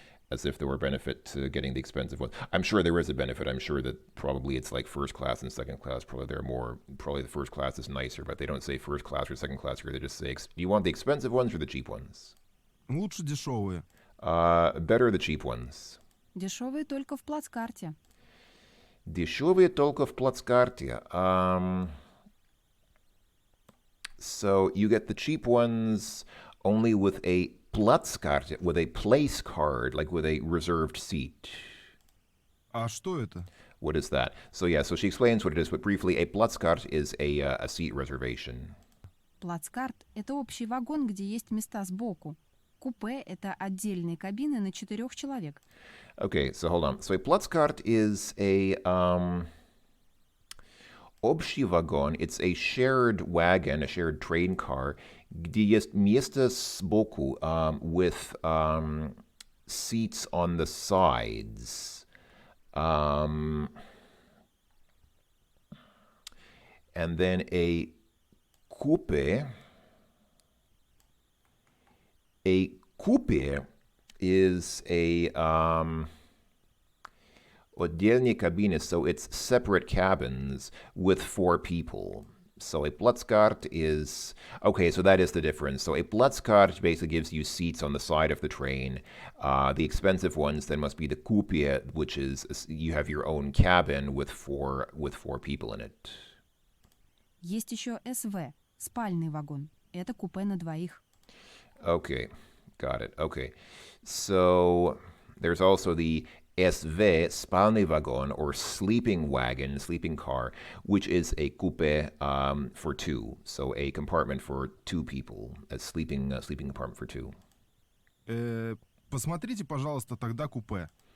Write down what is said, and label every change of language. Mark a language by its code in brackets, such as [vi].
[en] As if there were benefit to getting the expensive ones. I'm sure there is a benefit. I'm sure that probably it's like first class and second class. Probably the first class is nicer, but they don't say first class or second class here. They just say, do you want the expensive ones or the cheap ones? [ru] Лучше дешевые. [en] Better the cheap ones. [ru] Дешевые только в плацкарте. Дешевые только в плацкарте. [en] So you get the cheap ones only with a Platzkarte, with a place card, like with a reserved seat. [ru] А что это? [en] What is that? So yeah, so she explains what it is, but briefly, a Platzkarte is a seat reservation. [ru] Плацкарт – это общий вагон, где есть места сбоку. Купе – это отдельные кабины на 4 человек. [en] Okay, so hold on. So a Platzkarte is a [ru] общий вагон. [en] It's a shared wagon, a shared train car, [ru] где есть место сбоку, [en] with seats on the sides. And then a coupe is a [ru] отдельные кабины, [en] so it's separate cabins with 4 people. So a Platzkarte is... Okay, so that is the difference. So a Platzkarte basically gives you seats on the side of the train. The expensive ones then must be the Coupe, which is you have your own cabin with four people in it. [ru] Есть еще СВ – спальный вагон. Это купе на двоих. [en] Okay, got it. Okay. So there's also the SV, spalny wagon, or sleeping wagon, sleeping car, which is a coupe for 2. So a compartment for 2 people, a sleeping compartment for 2. [ru] Посмотрите, пожалуйста, тогда купе.